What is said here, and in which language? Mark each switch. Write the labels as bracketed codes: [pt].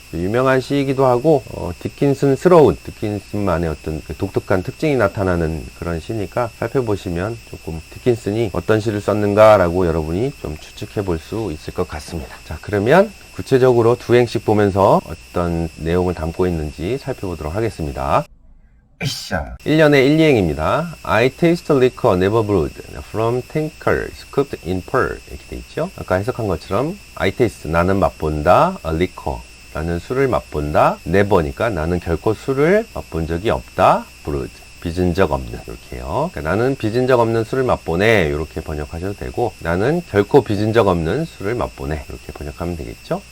[ko] 유명한 시이기도 하고 디킨슨스러운, 디킨슨만의 어떤 독특한 특징이 나타나는 그런 시니까 살펴보시면 조금 디킨슨이 어떤 시를 썼는가 라고 여러분이 좀 추측해 볼 수 있을 것 같습니다. 자, 그러면 구체적으로 두 행씩 보면서 어떤 내용을 담고 있는지 살펴보도록 하겠습니다. 1년의 1, 2행입니다. [en] I taste liquor never brewed from tankers cooked in pearl, [ko] 이렇게 돼 있죠. 아까 해석한 것처럼 [en] I taste, [ko] 나는 맛본다, a liquor, 나는 술을 맛본다, never니까 나는 결코 술을 맛본 적이 없다, brewed, 빚은 적 없는, 이렇게요. 그러니까 나는 빚은 적 없는 술을 맛보네, 이렇게 번역하셔도 되고, 나는 결코 빚은 적 없는 술을 맛보네, 이렇게 번역하면 되겠죠.